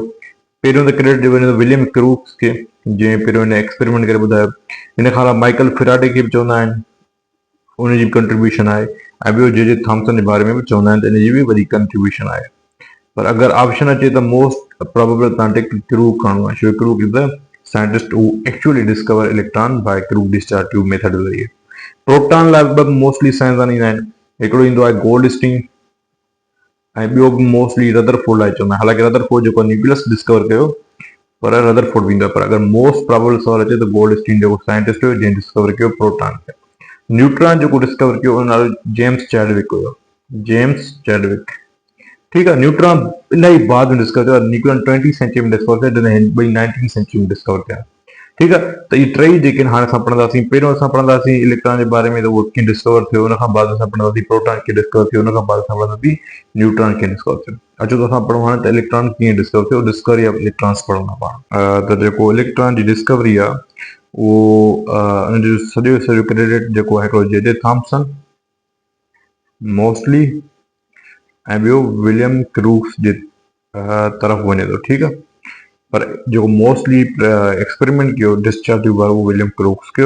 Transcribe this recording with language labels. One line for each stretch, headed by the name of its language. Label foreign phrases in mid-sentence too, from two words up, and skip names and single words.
Sindhi: पहिरियों त क्रेडिट वञे थो विलियम क्रूक्स खे, जंहिं पहिरियों हिन एक्सपेरिमेंट करे ॿुधायो। हिन खां अलावा माइकल फिराडे खे बि चवंदा आहिनि, उनजी बि कंट्रीब्यूशन आहे। ऐं ॿियो जे थॉम्सन जे बारे में बि चवंदा आहिनि त हिनजी बि वॾी कंट्रीब्यूशन आहे। पर अगरि ऑप्शन अचे त
English: most probable
Sindhi: तव्हां क्रूक खणो आहे, छो
English: Crook is the scientist who actually discover electron by Crook discharge tube method
Sindhi: ज़रिए। प्रोटॉन लगभग मोस्टली साइंसदान ईंदा आहिनि। हिकिड़ो ईंदो आहे गोल्डस्टीन ऐं ॿियो बि मोस्टली रदरफोर्ड आहे चवंदा आहिनि। हालांकि रदरफोर्ड जेको न्यूक्लियस डिस्कवर कयो पर रदरफोर्ड बि ईंदो आहे, पर अगरि
English: most probable
Sindhi: सवाल अचे त गोल्डस्टीन जेको साइंटिस्ट हुयो जंहिं डिस्कवर कयो प्रोटॉन खे। न्यूट्रॉन जेको डिस्कवर कयो उन नालो जेम्स चैडविक हुयो, जेम्स चैडविक। ठीकु आहे। न्यूट्रॉन इलाही बाद में डिस्कवर थियो, न्यूट्रॉन 20वीं सेंचुरी में डिस्कवर थियो, जॾहिं ॿई 19वीं सेंचुरी में डिस्कवर थिया। ठीकु आहे। त इहे टई जेके हाणे असां पढ़ंदासीं, पहिरियों असां पढ़ंदासीं इलेक्ट्रॉन जे बारे में, त उहो कीअं डिस्कवर थियो, उन खां बाद असां पढ़ंदासीं प्रोटॉन कीअं डिस्कवर थियो, उन खां बाद असां पढ़ंदासीं न्यूट्रॉन कीअं डिस्कवर थियो। अचो त असां पढ़ूं हाणे त इलेक्ट्रॉन कीअं डिस्कवर थियो,
English: discovery of electrons
Sindhi: पढ़ंदा पाण। त जेको इलेक्ट्रॉन जी डिस्कवरी आहे उहो उन जो सॼो क्रेडिट जेको आहे हिकिड़ो जे थॉम्सन मोस्टली ऐं ॿियो विलियम क्रूक्स जे तरफ़ वञे थो। ठीकु आहे। पर जेको मोस्टली एक्सपेरिमेंट कयो
English: discharge tube
Sindhi: वारो उहो विलियम क्रूक्स कयो।